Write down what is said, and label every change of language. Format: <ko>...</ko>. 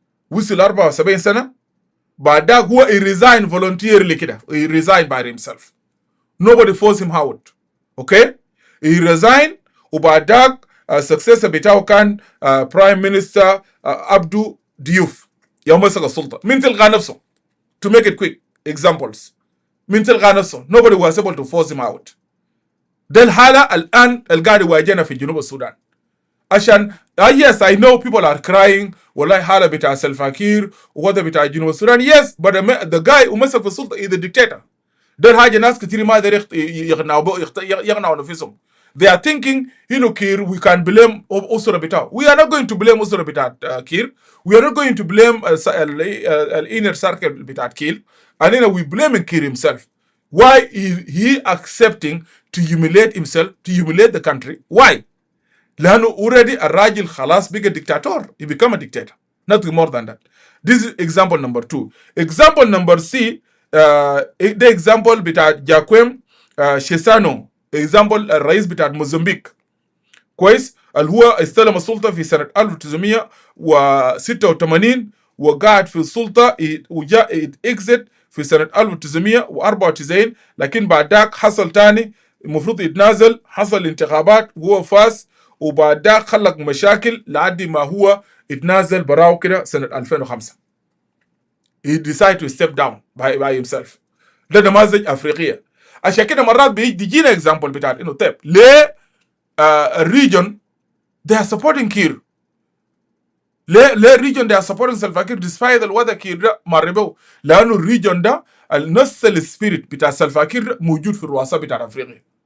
<ar>وصل 74 سنه. بعدها هو</ar> <en>resign voluntarily</en> <ar>كده.</ar> <en>He resigned by himself. Nobody forced him out. Okay? He resigned</en> <ar>وبعدها successor بتاعه كان Prime Minister عبدو ديوف يوم مسك السلطه. مين تلقى نفسه؟</ar> <en>To make it quick examples. مين تلقى نفسه؟ Nobody was able to force him out.</en> <ar>ده الحالة الآن القاعد يواجهنا في جنوب السودان. عشان</ar> <en>yes I know people are crying</en> <ar>والله حالة بتاع سلفا كير وده بتاع جنوب السودان.</ar> <en>Yes but the guy</en> <ar>ومسك في السلطة</ar> <en>is the dictator.</en> <ar>ده الحاجة ناس كتير ما يقدر يقنعوا نفسهم.</ar> <en>They are thinking care we can blame</en> <ar>أسرة بتاعه.</ar> <en>We are not going to blame</en> <ar>أسرة بتاع كير.</ar> <en>We are not going to blame inner circle</en> <ar>بتاع كير.</ar> <en>And we blame Kiir himself. Why is he accepting to humiliate himself, to humiliate the country? Why?</en> <ar>لأنه already الراجل خلاص بقى dictator.</ar> <en>He become a dictator. Nothing more than that. This is example number 2. Example number C, the example بتاع Joaquim Chissano.</en> <ar>Example الرئيس بتاع موزمبيق. كويس؟ اللي هو استلم السلطة في سنة 1986 وقعد في السلطة وجاء exit في سنة 1994 لكن بعد ذاك حصل تاني المفروض يتنازل. حصل انتخابات وهو فاز وبعد ذاك خلق مشاكل لحد ما هو يتنازل براو كده سنة 2005.</ar> <en>He decided to step down by himself.</en> <ar>ده نماذج أفريقية. عشان كده مرات بيجينا example بتاعت إنه طيب ليه الريجن</ar> <en>they are supporting</en> <ar>Kiir. ليه الريجن</ar> <en>they are supporting Salva Kiir despite</en> <ar>الوضع كير ده مربو. لأنه الريجن ده نفس السبيريت بتاع Salva Kiir موجود في الرؤساء بتاع أفريقيا.</ar>